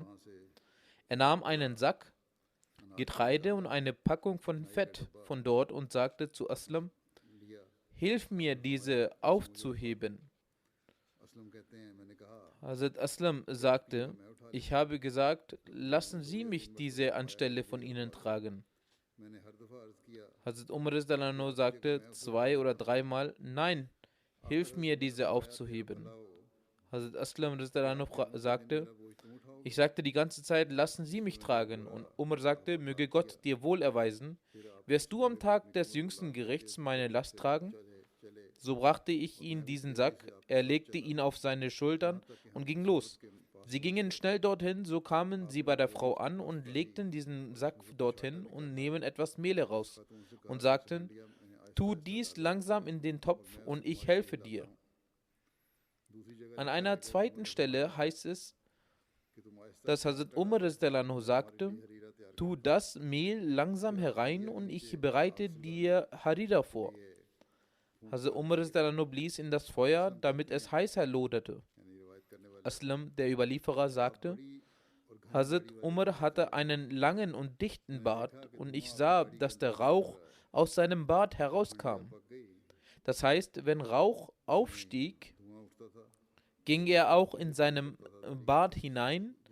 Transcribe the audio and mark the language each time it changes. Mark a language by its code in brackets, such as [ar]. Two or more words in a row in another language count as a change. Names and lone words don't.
[de] Er nahm einen Sack Getreide und eine Packung von Fett von dort und sagte zu Aslam, hilf mir, diese aufzuheben. Hazrat Aslam sagte, ich habe gesagt, lassen Sie mich diese anstelle von Ihnen tragen. Hazrat Umar [ar] رضي الله عنه [de] sagte 2 oder 3 Mal, nein, hilf mir, diese aufzuheben. Hazrat Aslam [ar] رضي الله عنه [de] sagte, ich sagte die ganze Zeit, lassen Sie mich tragen. Und Umar sagte, möge Gott dir wohl erweisen, wirst du am Tag des jüngsten Gerichts meine Last tragen? So brachte ich ihm diesen Sack, er legte ihn auf seine Schultern und ging los. Sie gingen schnell dorthin, so kamen sie bei der Frau an und legten diesen Sack dorthin und nehmen etwas Mehl heraus und sagten, tu dies langsam in den Topf und ich helfe dir. An einer zweiten Stelle heißt es, dass Hazrat Umar [ar] رضي الله عنه [de] sagte, tu das Mehl langsam herein und ich bereite dir Harira vor. Hazrat Umar [ar] رضي الله عنه [de] blies in das Feuer, damit es heißer loderte. Aslam, der Überlieferer, sagte, Hazrat Umar hatte einen langen und dichten Bart und ich sah, dass der Rauch aus seinem Bart herauskam. Das heißt, wenn Rauch aufstieg, ging er auch in seinem Bart hinein.